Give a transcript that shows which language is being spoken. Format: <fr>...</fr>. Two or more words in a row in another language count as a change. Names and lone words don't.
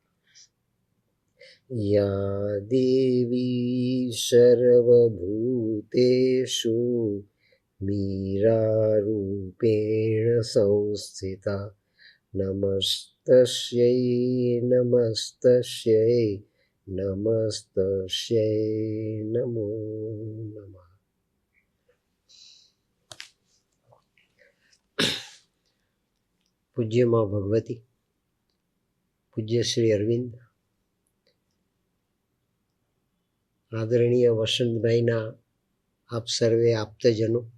<sa>या देवी सर्वभूतेषु मीरारूपेण संस्थिता नमस्तस्यै नमस्तस्यै नमस्तस्यै नमो नमः।</sa> <gu>પૂજ્ય માં ભગવતી, પૂજ્ય શ્રી અરવિંદ, આદરણીય વસંતભાઈના આપ સર્વે આપ્તજનો,</gu>